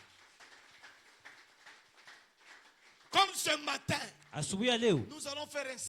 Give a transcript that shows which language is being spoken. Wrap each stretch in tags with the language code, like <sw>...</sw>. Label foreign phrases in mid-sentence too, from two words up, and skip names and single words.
<fr>Comme ce matin,</fr> <sw>Asubuhi ya leo</sw> <fr>nous allons faire un</fr>